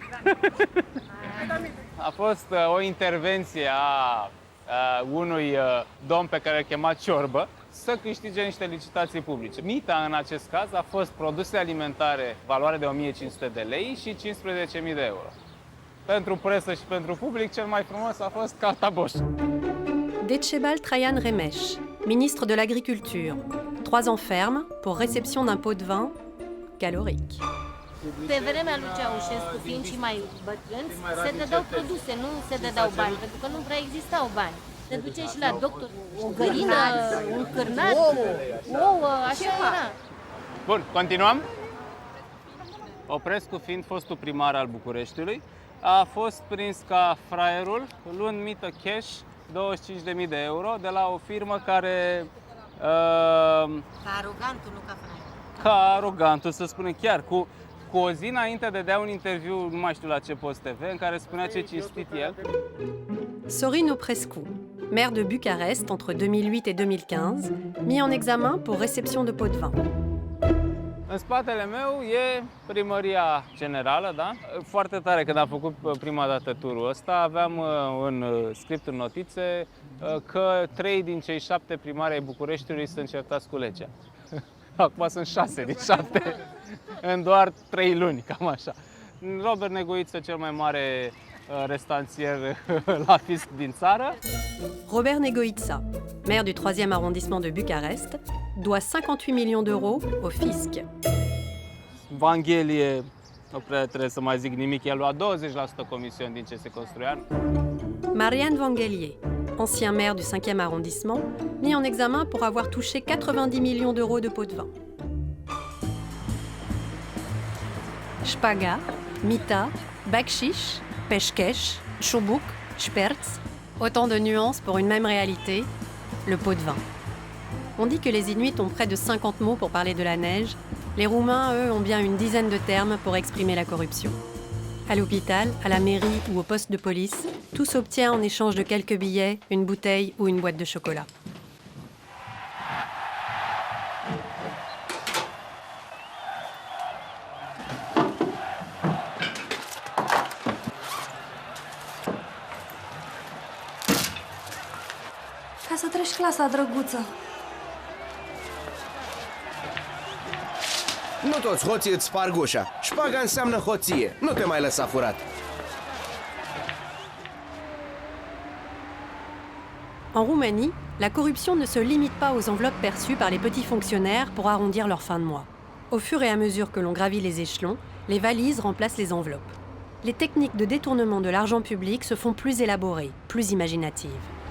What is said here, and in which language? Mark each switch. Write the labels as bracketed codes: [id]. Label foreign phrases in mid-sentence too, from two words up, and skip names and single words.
[ro] A fost o intervenție a unui domn pe care îl chema Ciorbă să câștige niște licitații publice. Mita, în acest caz, a fost produse alimentare valoare de 1500 de lei și 15.000 de euro. Pentru presă și pentru public, cel mai frumos a fost Caltaboș. [fr] Decebal Traian Remes, ministre de l'Agriculture. 3 ans ferme pour réception d'un pot de vin calorique. [ro] Pe vremea lui Ceaușescu, fiind și mai bătrâni, se dădeau produse, nu se dădeau bani, pentru că nu prea existau bani. Te duceai și la doctor, o găină, un cârnat, ouă, așa era. Bun, continuăm. Oprescu, fiind fostul primar al Bucureștiului, a fost prins ca fraierul, luând mită cash 25.000 de euro de la o firmă care... Ca arogantul, nu ca fraier. Ca arogantul, să spunem chiar, cu o zi înainte de dea un interviu, nu mai știu la ce post TV, în care spunea ce cinstit el. [fr] Sorin Oprescu, maire de Bucarest entre 2008 et 2015, mis en examen pour réception de pot de vin. [ro] În spatele meu e primăria generală, da? Foarte tare, când am făcut prima dată turul ăsta, aveam în script, în notițe, că 3 din cei 7 primari ai Bucureștiului sunt certați cu legea. Acum sunt 6 din 7, în doar 3 luni, cam așa. Robert Negoiță, cel mai mare restanțier la fisc din țară. [fr] Robert Negoița, maire du 3e arrondissement de Bucarest, doit 58 millions d'euros au fisc. [ro] Vanghelie Nu prea trebuie să mai zic nimic, el lua 20% comisiuni din ce se construia. [fr] Marianne Vangelier, ancien maire du 5e arrondissement, mis en examen pour avoir touché 90 millions d'euros de pots de vin. [ro] Shpaga, mita, bakshish, peshkesh, choubouk, shperts, [fr] autant de nuances pour une même réalité, le pot de vin. On dit que les Inuits ont près de 50 mots pour parler de la neige. Les Roumains, eux, ont bien une dizaine de termes pour exprimer la corruption. À l'hôpital, à la mairie ou au poste de police, tout s'obtient en échange de quelques billets, une bouteille ou une boîte de chocolat. [ro] Ca să treci clasa, drăguță. Nu toți hoții îți sparg ușa. Șpaga înseamnă hoție. Nu te mai lăsa furat. [fr] En Roumanie, la corruption ne se limite pas aux enveloppes perçues par les petits fonctionnaires pour arrondir leur fin de mois. Au fur et à mesure que l'on gravit les échelons, les valises remplacent les enveloppes. Les techniques de détournement de l'argent public se font plus élaborées, plus imaginatives.